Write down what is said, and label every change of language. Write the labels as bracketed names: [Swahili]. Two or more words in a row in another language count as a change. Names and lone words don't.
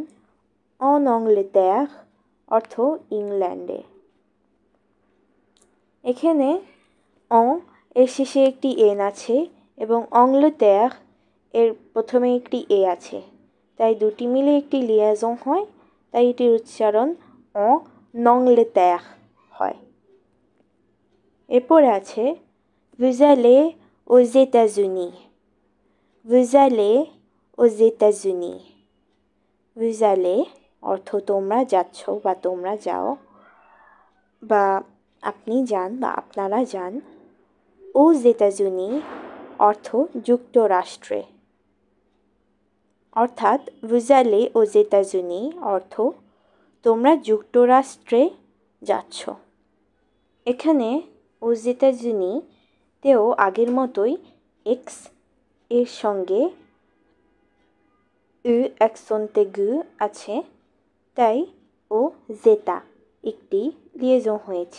[French] en Angleterre [Bangla] অর্থ ইংল্যান্ডে। এখানে en এর শেষে একটি n আছে এবং Angleterre এর প্রথমে একটি a আছে, তাই দুটি মিলে একটি লিয়াজন হয়, তাই এটির উচ্চারণ [French] en Angleterre [Bangla] হয়। এরপরে আছে [French] vous allez aux États-Unis, vous allez aux États-Unis, vous allez [Bangla] অর্থ তোমরা যাচ্ছ বা তোমরা যাও বা আপনি যান বা আপনারা যান। [French] aux États-Unis [Bangla] অর্থ যুক্তরাষ্ট্রে, অর্থাৎ [French] vous allez aux États-Unis [Bangla] অর্থ তোমরা যুক্তরাষ্ট্রে যাচ্ছ। এখানে [French] aux États-Unis [Bangla] তেও আগের মতোই এক্স এর সঙ্গে উ অ্যাকসেন্ট aigu আছে, তাই ও জেতা একটি লিয়েজন হয়েছে।